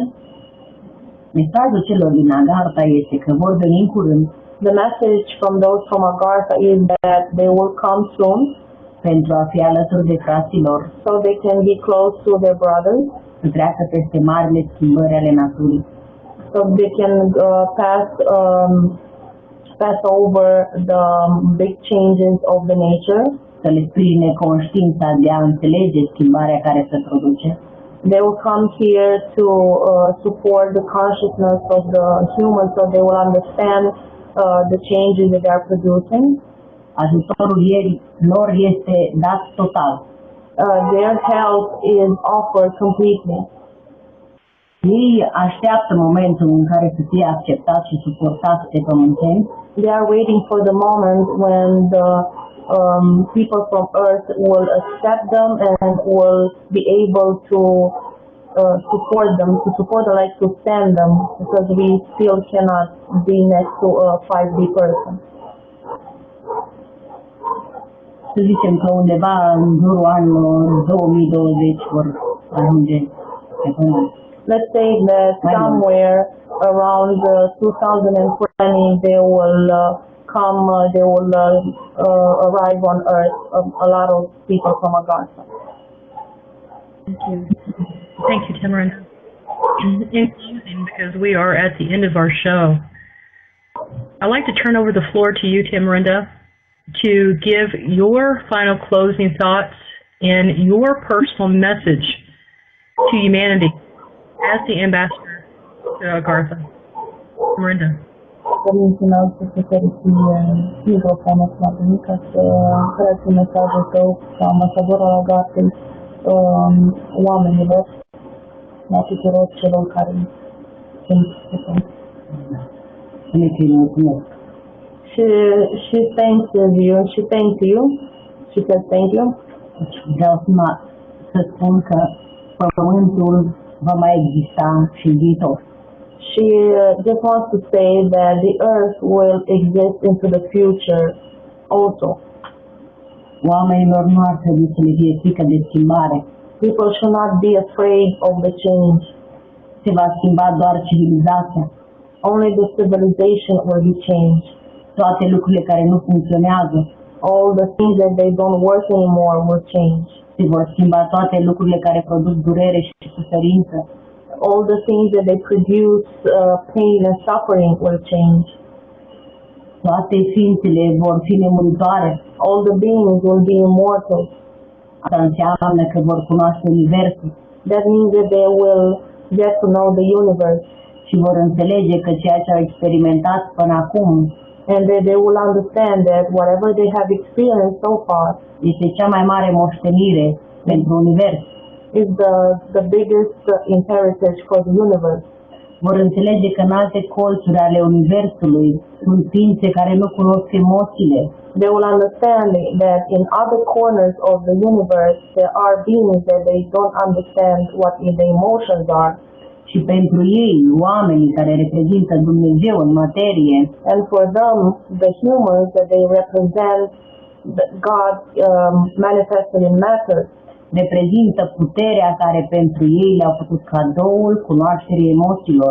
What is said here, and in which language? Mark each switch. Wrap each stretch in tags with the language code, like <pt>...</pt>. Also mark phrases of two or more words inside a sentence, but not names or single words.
<ro>Mesajul celor din Agartha este că vor veni în curând.</ro> <en>The message from those from Agartha is that they will come soon</en> <ro>pentru a fi alături de fraților,</ro> <en>so they can be close to their brothers,</en> <ro>să treacă peste marile schimbări ale naturii,</ro> <en>so they can pass over the big changes of the nature,</en> <ro>să le sprijine conștiința de a înțelege schimbarea care se produce.</ro> <en>They will come here to support the consciousness of the humans so they will understand the changes that they are producing.</en> <ro>Ajutorul lor este dat total.</ro> <en>Their help is offered completely.</en> <ro>Ei așteaptă momentul în care să fie acceptat și suportat de pământeni.</ro> <en>They are waiting for the moment when the people from Earth will accept them and will be able to support them, like to stand them, because we still cannot be next to a 5D person.</en> <ro>Să zicem că undeva în jurul anului 2020 vor ajunge pe pământ.</ro> <en>Let's say that somewhere around 2020 they will arrive on Earth, a lot of people from Agartha. Thank you. Thank you, Tamarinda. In closing, because we are at the end of our show, I'd like to turn over the floor to you, Tamarinda, to give your final closing thoughts and your personal message to humanity as the ambassador to Agartha. Tamarinda.</en> <ro>Părinților să se feriți microfonul la mine ca să creați mesajul tău ca ambasador al Agarthei oamenilor, la tuturor celor care sunt prezenți.</ro> <en>She thanks you. She thanked you. She said thank you.</en> <ro>Vreau să spun că pământul va mai exista și în viitor.</ro> <en>She just wants to say that the earth will exist into the future also.</en> <ro>Oamenilor nu ar trebui să le fie frică de schimbare.</ro> <en>People should not be afraid of the change.</en> <ro>Se va schimba doar civilizația.</ro> <en>Only the civilization will be changed.</en> <ro>Toate lucrurile care nu funcționează,</ro> <en>all the things that they don't work anymore will change.</en> <ro>Se vor schimba toate lucrurile care produc durere și suferință.</ro> <en>All the things that they produce pain and suffering will change.</en> <ro>Toate ființele vor fi nemuritoare.</ro> <en>All the beings will be immortal.</en> <ro>Asta înseamnă că vor cunoaște universul.</ro> <en>That means that they will get to know the universe.</en> <ro>Și vor înțelege că ceea ce au experimentat până acum,</ro> <en>and they will understand that whatever they have experienced so far</en> <ro>este cea mai mare moștenire pentru univers.</ro> <en>Is the biggest inheritance for the universe.</en> <ro>Vor înțelege că în alte colțuri ale universului sunt ființe care nu cunosc emoțiile.</ro> <en>They will understand that in other corners of the universe there are beings that they don't understand what the emotions are.</en> <ro>Și pentru ei, oamenii care reprezintă Dumnezeu în materie,</ro> <en>and for them, the humans that they represent God manifested in matter,</en> <ro>reprezintă puterea care pentru ei le-a făcut cadoul cunoașterii emoțiilor.</ro>